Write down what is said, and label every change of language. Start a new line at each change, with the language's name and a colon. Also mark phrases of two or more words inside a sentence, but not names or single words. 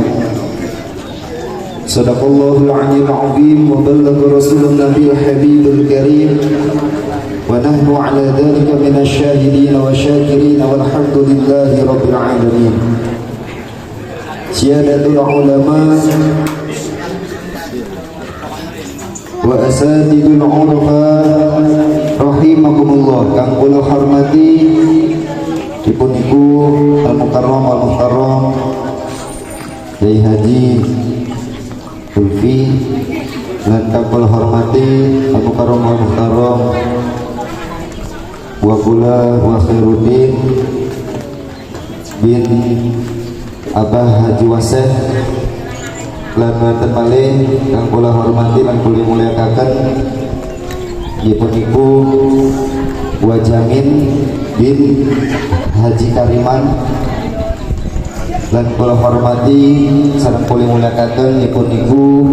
Arabic: صدق الله العلي العظيم وبلغ رسول النبي الحبيب الكريم ونحن على ذلك من الشاهدين والشاكرين والحمد لله رب العالمين. سيادة العلماء والأساتذة العرفاء رحمكم الله,
Javanese: kang kula hormati dipun iku
Arabic: المكرم المحترم
Javanese: Kyai Haji Ulfi lan kang kula hormati
Arabic: المكرم المحترم
Javanese: wa kula wa Khairuddin bin Abah Haji Waseh lan wonten malih kang kula hormati lan kula mulyakaken nggih iku Wa Jamin bin Haji Kariman lan kula hormati sareng kula mulyakaken nggih iku